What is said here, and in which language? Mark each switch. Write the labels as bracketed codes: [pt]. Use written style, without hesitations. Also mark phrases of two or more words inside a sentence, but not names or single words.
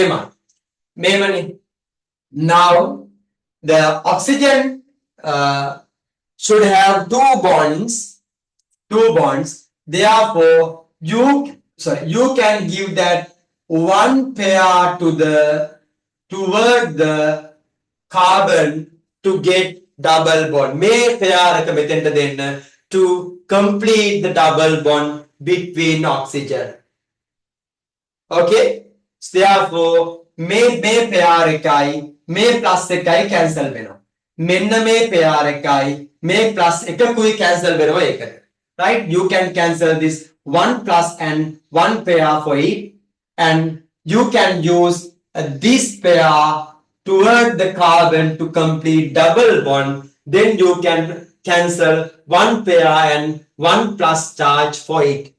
[en] Now, the oxygen should have 2 bonds. Therefore, you can give that 1 pair toward the carbon to get double bond. [si] මේ pair එක මෙතෙන්ට දෙන්න [en] to complete the double bond between oxygen. Okay? So therefore, [si] මේ pair එකයි මේ plus එකයි cancel වෙනවා. මෙන්න මේ pair එකයි මේ plus එකකුයි cancel වෙනවා ඒකට. [en] Right? You can cancel this 1 plus and 1 pair for it, and you can use this pair toward the carbon to complete double bond. Then you can cancel 1 pair and 1 plus charge for it.